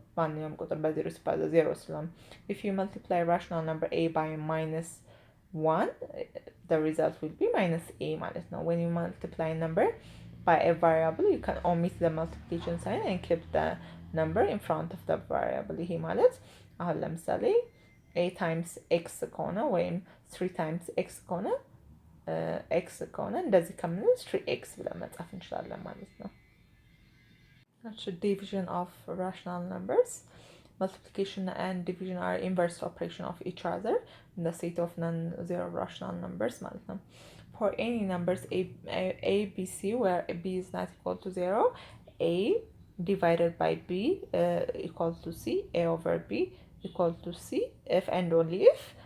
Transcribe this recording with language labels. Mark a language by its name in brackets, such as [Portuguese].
[Amharic] ማንኛውም ቁጥር በ0 ሲባዛ 0 ስለሆነ [English] if you multiply rational number a by -1 the result will be -a [Amharic] ማለት ነው። [English] When you multiply a number by a variable you can omit the multiplication sign and keep the number in front of the variable. [Amharic] ይሄ ማለት አሁን ለምሳሌ a times x ከሆነ ወይም 3 times x ከሆነ x ከሆነ እንደዚህ ከምንል 3x ብለን መጻፍ እንችላለን ማለት ነው። [English] Division of rational numbers. Multiplication and division are inverse operation of each other in the set of non-zero rational numbers [Amharic] ማለት ነው። [English] For any numbers a b c where b is not equal to 0 a divided by b equal to c a over b equal to c if and only if